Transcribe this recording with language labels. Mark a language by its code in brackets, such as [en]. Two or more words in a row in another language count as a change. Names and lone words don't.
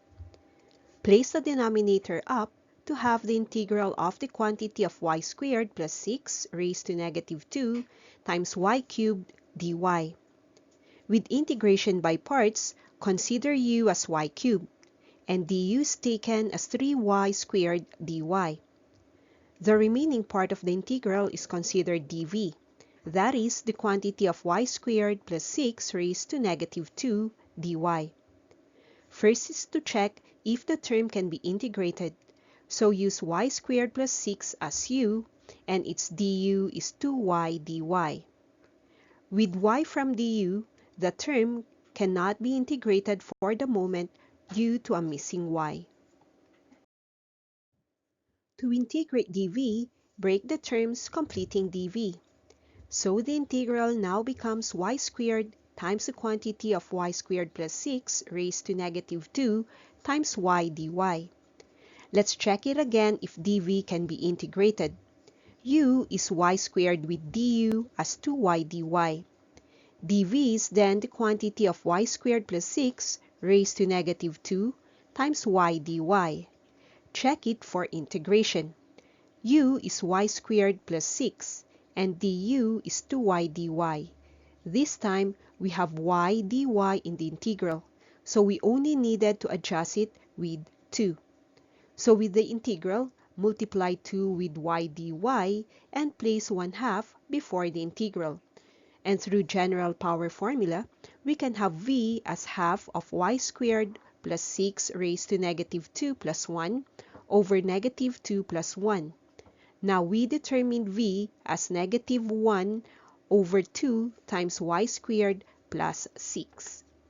[en] Place the denominator up to have the integral of the quantity of y squared plus 6 raised to negative 2 times y cubed dy. With integration by parts, consider u as y cubed, and du is taken as 3y squared dy. The remaining part of the integral is considered dv, that is, the quantity of y squared plus 6 raised to negative 2 dy. First is to check if the term can be integrated, so use y squared plus 6 as u, and its du is 2y dy. With y from du, the term cannot be integrated for the moment due to a missing y. To integrate dv, break the terms completing dv. So the integral now becomes y squared times the quantity of y squared plus 6 raised to negative 2 times y dy. Let's check it again if dv can be integrated. U is y squared with du as 2y dy. dv is then the quantity of y squared plus 6 raised to negative 2 times y dy. Check it for integration. U is y squared plus 6, and du is 2y dy. This time, we have y dy in the integral, so we only needed to adjust it with 2. So with the integral, multiply 2 with y dy and place 1/2 before the integral. And through general power formula, we can have v as half of y squared plus 6 raised to negative 2 plus 1 over negative 2 plus 1. Now we determine v as negative 1 over 2 times y squared plus 6.